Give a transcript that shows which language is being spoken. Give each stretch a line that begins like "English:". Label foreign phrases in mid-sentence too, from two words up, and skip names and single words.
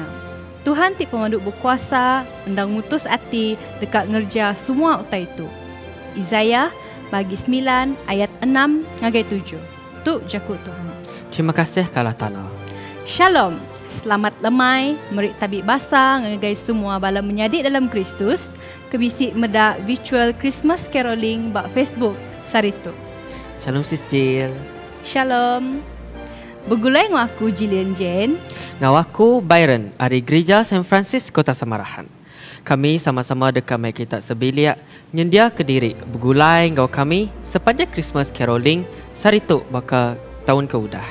Iban: Tuhan ti pemaduk berkuasa, endang mutus hati dekat ngerja semua utai itu. Isaiah bagi 9 ayat 6 ngagai 7. Tu jakut Tuhan. Terima kasih Allah Ta'ala. Shalom. Selamat lemai, merik tabik basah ngagai semua bala menyadik dalam Kristus. Kebisik medak virtual
English: Christmas caroling
Iban: bak Facebook Saritu. Shalom Sis Jill. Shalom. Begulai ngau aku Jillian Jane. Ngau aku Byron dari Gereja St. Francis Kota Samarahan. Kami sama-sama dekat mai kita sebiliak nyendia ke diri begulai ngau kami sepanjang
English: Christmas caroling
Iban: Saritu baka tahun keudah.